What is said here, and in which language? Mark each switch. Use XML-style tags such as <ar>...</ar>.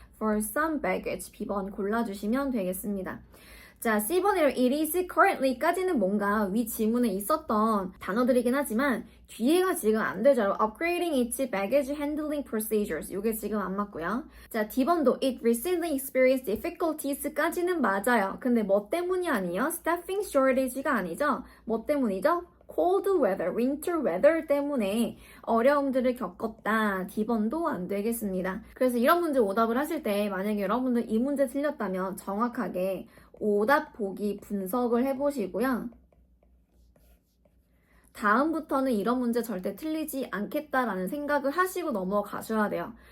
<ko>For some baggage, B번 골라주시면 되겠습니다. 자, C번으로 it is currently 까지는 뭔가 위 지문에 있었던 단어들이긴 하지만 뒤에가 지금 안 되죠.</ko> <en>Upgrading its baggage handling procedures.</en> <ko>이게 지금 안 맞고요. 자, D번도 it recently experienced difficulties 까지는 맞아요. 근데 뭐 때문이 아니에요? Staffing shortage가 아니죠. 뭐 때문이죠? cold weather, winter weather 때문에 어려움들을 겪었다. D번도 안 되겠습니다. 그래서 이런 문제 오답을 하실 때 만약에 여러분들 이 문제 틀렸다면 정확하게 오답 보기 분석을 해보시고요. 다음부터는 이런 문제 절대 틀리지 않겠다라는 생각을 하시고 넘어가셔야 돼요.</ko>